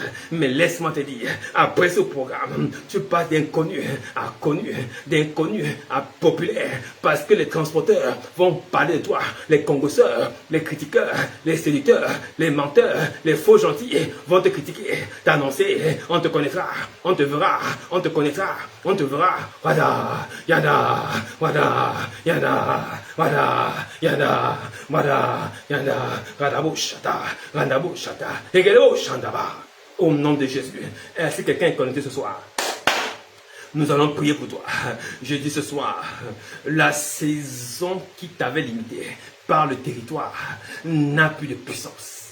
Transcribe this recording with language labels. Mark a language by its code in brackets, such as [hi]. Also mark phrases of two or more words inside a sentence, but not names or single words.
[fr] Mais laisse-moi te dire, après ce programme, tu passes d'inconnu à connu, d'inconnu à populaire. Parce que les transporteurs vont parler de toi. Les congosseurs, les critiqueurs, les séducteurs, les menteurs, les faux gentils vont te critiquer, t'annoncer. On te connaîtra, on te verra, on te connaîtra, on te verra. Wada, yada, wada, yada, wada, yada, wada. Au nom de Jésus, est-ce que quelqu'un est connecté ce soir? Nous allons prier pour toi. Je dis ce soir, la saison qui t'avait limité par le territoire n'a plus de puissance.